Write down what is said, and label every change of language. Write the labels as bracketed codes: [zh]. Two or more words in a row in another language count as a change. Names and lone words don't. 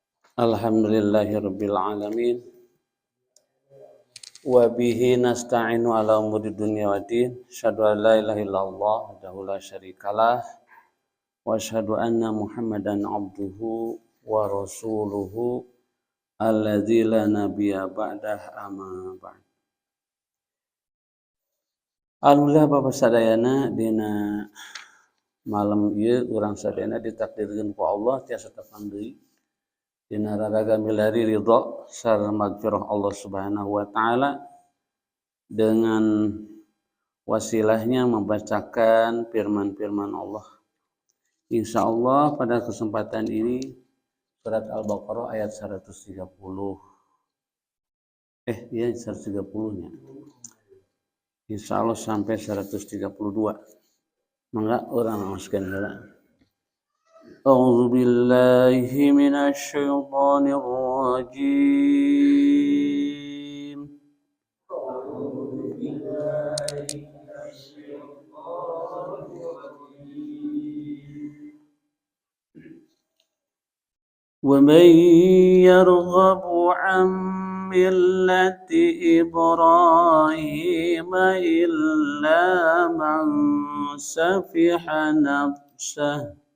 [ar] الحمد لله رب العالمين وبه نستعين على أمور الدنيا والدين. أشهد أن لا إله إلا الله وحده لا شريك له وأشهد أن محمدا عبده ورسوله الذي لا نبي بعده أما بعد. [su] Alhamdulillah Bapak sadayana dina malam ieu urang sadayana ditakdirkeun ku Allah tiasa tepang deui dina raraga milari ridho sareng magfirah Allah [ar] سبحانه وتعالى [id] dengan wasilahnya membacakan firman-firman Allah. Insyaallah pada kesempatan ini surat Al-Baqarah ayat 130. 130-nya. Insyaallah sampai 132. [su] Mangga urang ngaoskeun heula. [ar] أعوذ بالله من الشيطان الرجيم ومن يرغب عن ملة إبراهيم إلا من سفح نفسه